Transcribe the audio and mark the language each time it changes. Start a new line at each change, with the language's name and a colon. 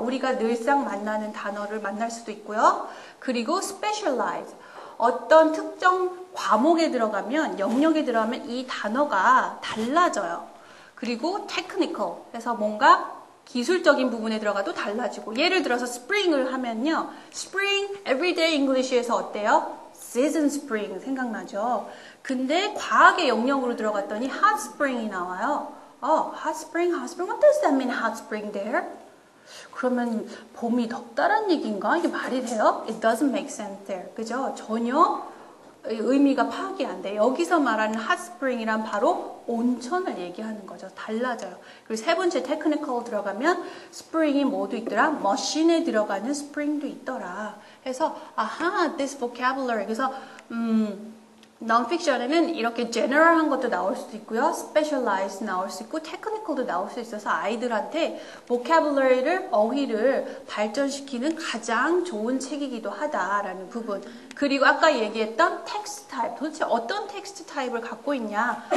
Korean: 우리가 늘상 만나는 단어를 만날 수도 있고요. 그리고 specialize. 어떤 특정 과목에 들어가면, 영역에 들어가면 이 단어가 달라져요. 그리고 technical. 그래서 뭔가 기술적인 부분에 들어가도 달라지고 예를 들어서 spring을 하면요. spring everyday English에서 어때요? season spring 생각나죠? 근데 과학의 영역으로 들어갔더니 hot spring이 나와요.
English: hot spring, hot spring. What does that mean, hot spring there?
Korean: 그러면 봄이 덥다란 얘기인가? 이게 말이 돼요?
English: It doesn't make sense there.
Korean: 그죠? 전혀 의미가 파악이 안 돼. 여기서 말하는 hot spring이란 바로 온천을 얘기하는 거죠. 달라져요. 그리고 세 번째 technical 들어가면 spring이 모두 있더라. 머신에 들어가는 spring도 있더라.
English: 그래서 this vocabulary.
Korean: 그래서 non-fiction에는 이렇게 general한 것도 나올 수도 있고요. specialized 나올 수 있고 technical도 나올 수 있어서 아이들한테 vocabulary를, 어휘를 발전시키는 가장 좋은 책이기도 하다라는 부분. 그리고 아까 얘기했던 text type. 도대체 어떤 text type를 갖고 있냐.